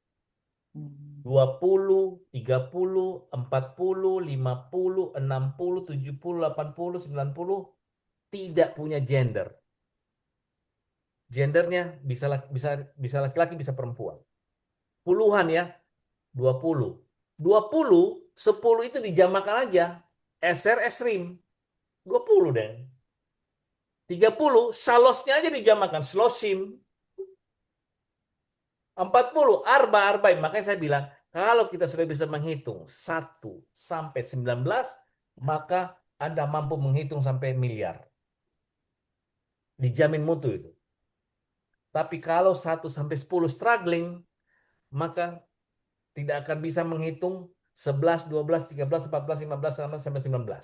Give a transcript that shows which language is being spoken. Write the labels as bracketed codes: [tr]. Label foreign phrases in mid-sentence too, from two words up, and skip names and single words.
[id] 20, 30, 40, 50, 60, 70, 80, 90 tidak punya gender. Gendernya bisa laki-laki, bisa perempuan. Puluhan ya, 20. 20, 10 itu dijamakan aja. [he] עשר, עשרים. 20 deh. [id] 30, salosnya aja dijamakan. [he] Slosim. 40, arbaim. [id] Makanya saya bilang, kalau kita sudah bisa menghitung 1 sampai 19, maka Anda mampu menghitung sampai miliar. Dijamin mutu itu. Tapi kalau 1 sampai 10 struggling, maka tidak akan bisa menghitung 11, 12, 13, 14, 15, sampai 19.